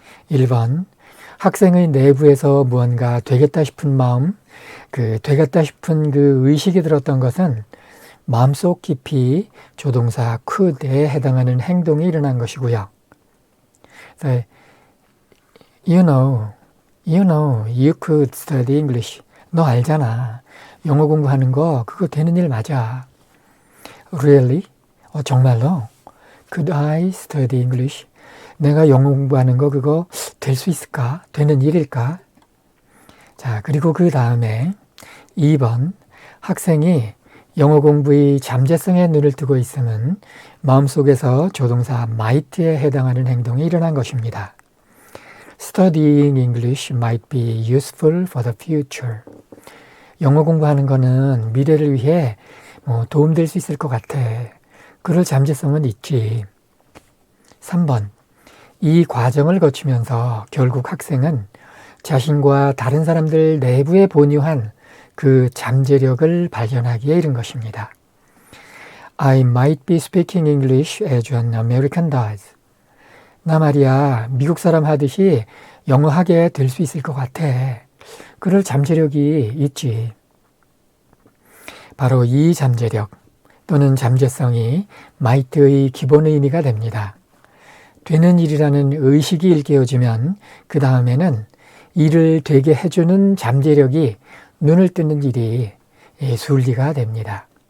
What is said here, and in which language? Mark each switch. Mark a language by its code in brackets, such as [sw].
[ko] 1번, 학생의 내부에서 무언가 되겠다 싶은 마음, 되겠다 싶은 그 의식이 들었던 것은 마음속 깊이 조동사 could에 해당하는 행동이 일어난 것이고요. [en] You know, you could study English. [ko] 너 알잖아. 영어 공부하는 거 그거 되는 일 맞아. [en] Really? [ko] 정말로? [en] Could I study English? [ko] 내가 영어 공부하는 거 그거 될 수 있을까? 되는 일일까? 자, 그리고 그 다음에 2번, 학생이 영어 공부의 잠재성에 눈을 뜨고 있으면 마음속에서 조동사 might에 해당하는 행동이 일어난 것입니다. [en] Studying English might be useful for the future. [ko] 영어 공부하는 거는 미래를 위해 도움될 수 있을 것 같아. 그럴 잠재성은 있지. 3번, 이 과정을 거치면서 결국 학생은 자신과 다른 사람들 내부에 본유한 그 잠재력을 발견하기에 이른 것입니다. [en] I might be speaking English as an American does. [ko] 나 말이야, 미국 사람 하듯이 영어 하게 될 수 있을 것 같아. 그럴 잠재력이 있지. 바로 이 잠재력 또는 잠재성이 might의 기본 의미가 됩니다. 되는 일이라는 의식이 일깨워지면 그 다음에는 일을 되게 해주는 잠재력이 눈을 뜨는 일이 순리가 됩니다.